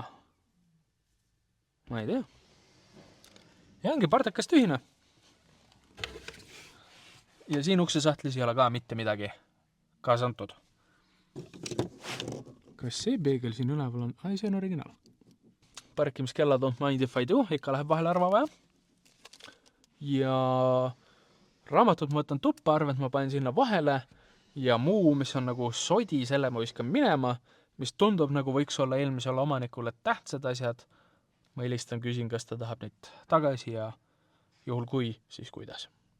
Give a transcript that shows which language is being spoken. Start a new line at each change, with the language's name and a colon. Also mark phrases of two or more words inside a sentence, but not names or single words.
Estonian: Ma ei tea. Ja ongi partakas tühine. Ja siin uksesahtlis ei ole ka mitte midagi kaasa antud. Kas see peegel siin üleval on? Ai, see on originaal. Parkimiskella
English: don't mind if I do,
Estonian: ikka läheb vahel arva vaja. Ja raamatut ma võtan tuppa, arvet ma panen sinna vahele ja muu, mis on nagu sodi, selle ma viskan minema, mis tundub nagu võiks olla eelmisele omanikule tähtsad asjad. Ma helistan, küsin, kas ta tahab neid tagasi ja juhul kui, siis kuidas.